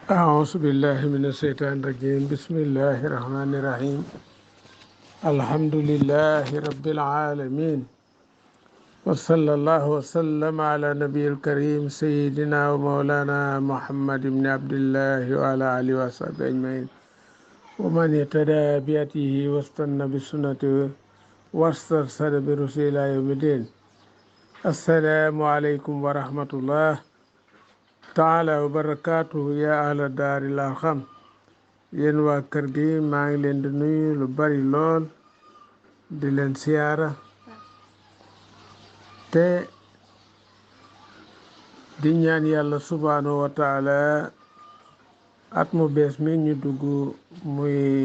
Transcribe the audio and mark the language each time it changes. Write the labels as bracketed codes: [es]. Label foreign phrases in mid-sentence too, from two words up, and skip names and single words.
[ar] أعوذ بالله من الشيطان الرجيم بسم الله الرحمن الرحيم الحمد لله رب العالمين وصلى الله وسلم على نبي الكريم سيدنا ومولانا محمد بن عبد الله وعلى آله وصحبه أجمعين ومن اهتدى بهديه واستنى بسنته واسترشد برسول إلى يوم الدين. السلام عليكم ورحمة الله تعالى وبركاته يا أهل دار الأرقم [wo] yéen waa kër gi maa ngi leen di nuyu lu bari lool di leen siyaara te di ñaan yàlla [ar] سبحانه وتعالى [wo] at mu bees mi ñu dugg muy